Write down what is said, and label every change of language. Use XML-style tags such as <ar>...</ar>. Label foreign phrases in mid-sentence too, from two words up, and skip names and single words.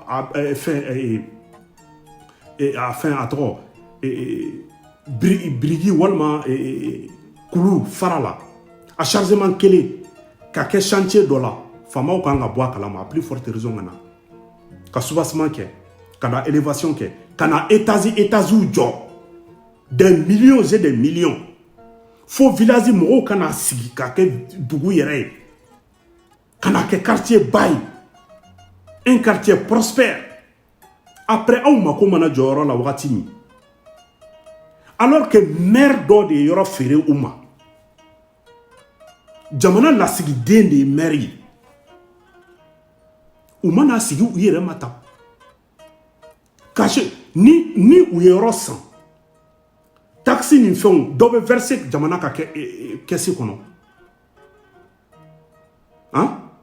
<bm>fɛn a tɔgɔ birigi walima kulu fara la a chargement kelen ka kɛ chantier dɔ la faamaw kan ka bɔ a kalama</bm> <fr>a plus forte raison</fr> <bm>ka na ka soubassement kɛ ka na élévation kɛ ka na étages jɔ</bm> <fr>des millions et des millions</fr> <bm>fo village mɔgɔw ka na sigi ka kɛ dugu yɛrɛ ye ka na kɛ quartier ba ye</bm> <fr>un quartier prospère</fr> <bm>après aw mako mana jɔ yɔrɔ la wagati min</bm> <fr>Alors que</fr> <bm>maire dɔ de yɔrɔ feere u ma jamana lasigiden de ye maire ye u mana sigi u yɛrɛ ma tan ni u ye yɔrɔ san taxi ni fɛnw dɔ bɛ verser jamana ka kɛsi kɔnɔ hein?</bm>